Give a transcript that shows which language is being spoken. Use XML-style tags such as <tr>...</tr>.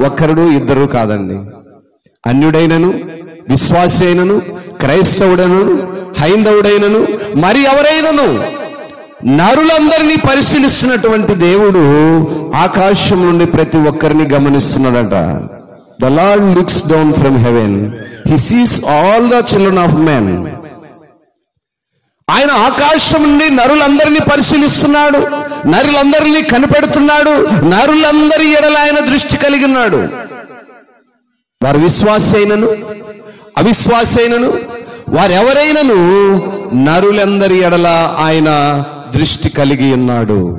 <te>ఒక్కరుడు ఇద్దరు కాదండి. అన్యుడైనను, విశ్వాసి అయినను, క్రైస్తవుడైనను, హైందవుడైనను, మరి ఎవరైనను నరులందరినీ పరిశీలిస్తున్నటువంటి దేవుడు ఆకాశం నుండి ప్రతి ఒక్కరిని గమనిస్తున్నాడట.</te> <en>The Lord looks down from heaven. He sees all the children of men.</en> <te>ఆయన ఆకాశం నుండి నరులందరినీ పరిశీలిస్తున్నాడు, నరులందరినీ కనిపెడుతున్నాడు, నరులందరి ఎడల ఆయన దృష్టి కలిగి ఉన్నాడు. వారు విశ్వాసి అయినను, అవిశ్వాసి అయినను, వారెవరైనను నరులందరి ఎడల ఆయన దృష్టి కలిగి ఉన్నాడు.</te>